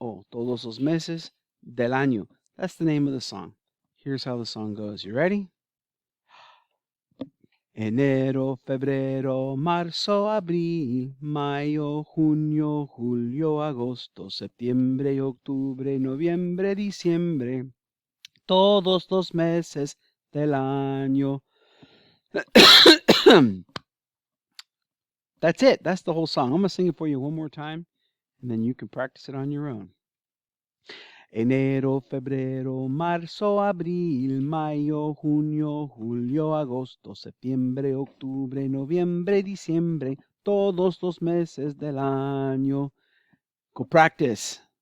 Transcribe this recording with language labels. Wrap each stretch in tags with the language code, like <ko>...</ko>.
<es>Todos los meses del año.</es> <en>That's the name of the song. Here's how the song goes. You ready?</en> <es>Enero, febrero, marzo, abril, mayo, junio, julio, agosto, septiembre, octubre, noviembre, diciembre, todos los meses del año.</es> <en>That's it. That's the whole song. I'm going to sing it for you one more time, and then you can practice it on your own.</en> <es>Enero, febrero, marzo, abril, mayo, junio, julio, agosto, septiembre, octubre, noviembre, diciembre, todos los meses del año.</es> <en>Go practice.</en>